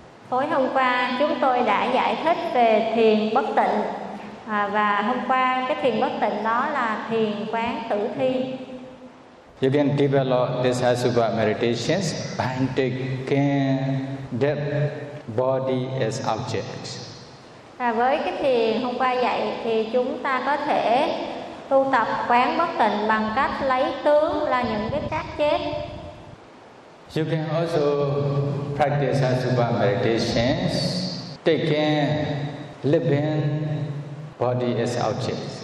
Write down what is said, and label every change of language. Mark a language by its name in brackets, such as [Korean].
[Vietnamese] Tối hôm qua chúng tôi đã giải thích về thiền bất tịnh và hôm qua cái thiền bất tịnh đó là thiền quán tử thi. [English] You can develop this Asupa meditation by taking death body as object. [Vietnamese] À, với cái thiền hôm qua dạy thì chúng ta có thể tu tập quán bất tịnh bằng cách lấy tướng là những cái xác chết. [English] You can also practice Asupa meditation taking living body as object.